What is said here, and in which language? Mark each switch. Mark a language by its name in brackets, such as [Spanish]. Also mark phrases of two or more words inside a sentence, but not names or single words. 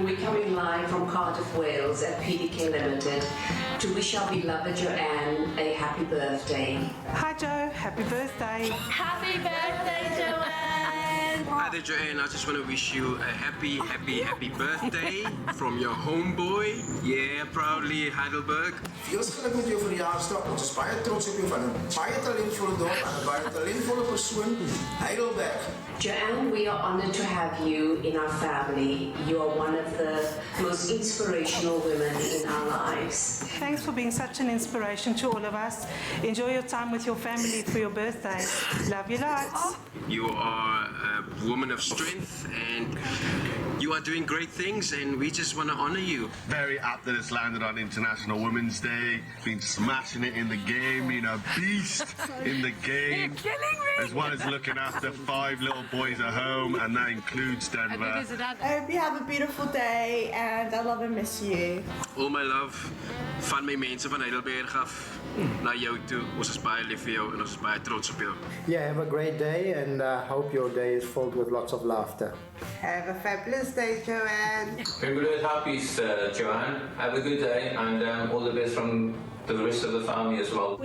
[English] We're coming live from Cardiff, Wales at PDK Limited to wish our beloved Joanne a happy birthday. Hi, Joe. Happy birthday. Happy birthday, Joanne. Hi there, Joanne. I just want to wish you a happy birthday from your homeboy. Yeah, proudly Heidelberg. [Afrikaans] Veel geluk met jou verjaarsdag. Ons is baie trots op jou van 'n baie talentvolle dorp en 'n baie talentvolle persoon, Heidelberg. [English] Joanne, we are honored to have you in our family. You are one of the most inspirational women in our lives. Thanks for being such an inspiration to all of us. Enjoy your time with your family for your birthday. Love you lots. You are a woman of strength and You are doing great things, and we just want to honor you. Very apt that it's landed on International Women's Day. Been smashing it in the game, being a beast in the game. You're killing me. As well as looking after 5 little boys at home, and that includes Denver. I hope you have a beautiful day, and I love and miss you. All my love [Afrikaans] van my mense van Heidelberg af na jou toe. Ons is baie lief vir jou en ons is baie trots op jou. [English] Yeah, have a great day, and hope your day is filled with lots of laughter. Have a fabulous day, Joanne. Congratulations, happy, Joanne. Have a good day, and all the best from the rest of the family as well.